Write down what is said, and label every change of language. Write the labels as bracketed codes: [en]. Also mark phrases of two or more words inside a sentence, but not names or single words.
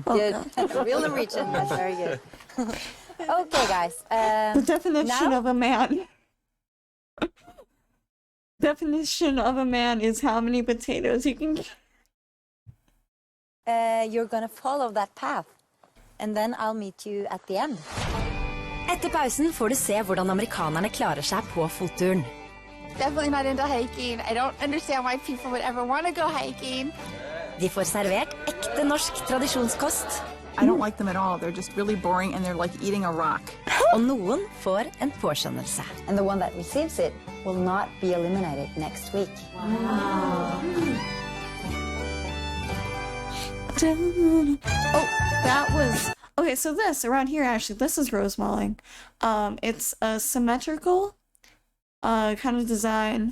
[en] Good. Real Norwegian. That's very good. Okay, guys. The definition now? of a man. Definition of a man is how many potatoes you can. You're gonna follow that path, and then I'll meet you at the end. [no] Etter pausen får du se hvordan amerikanerne klarer seg på fotturen. [en] Definitely not into hiking. I don't understand why people would ever want to go hiking. [no] De får servert ekte norsk tradisjonskost. [en] I don't like them at all. They're just really boring and they're like eating a rock. [no] Og noen får en påskjønnelse. [en] And the one that receives it will not be eliminated next week. Oh, that was okay. So this around here, actually, this is rose mauling. It's a symmetrical, kind of design.